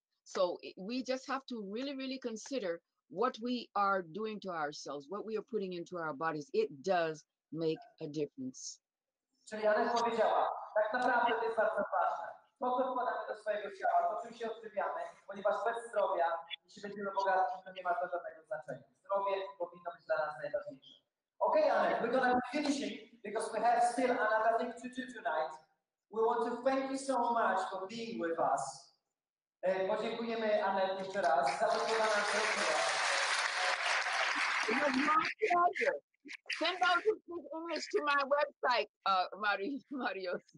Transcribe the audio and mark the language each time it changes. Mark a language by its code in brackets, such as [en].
[en] So we just have to really, really consider what we are doing to ourselves, what we are putting into our bodies. It does make a difference. [pl] Czyli Annette powiedziała, tak naprawdę to jest bardzo ważne. To, co wkładamy do swojego ciała, to czym się odżywiamy, ponieważ bez zdrowia, jeśli będziemy bogaci, to nie ma to żadnego znaczenia. Zdrowie powinno być dla nas najważniejsze. [en] Okay, Annette, we're going to finish because we have still another thing to do tonight. We want to thank you so much for being with us. [pl] Podziękujemy Annette jeszcze raz za to, co nam zrobiła. [en] It was my pleasure. Send those who speak English to my website, Marios.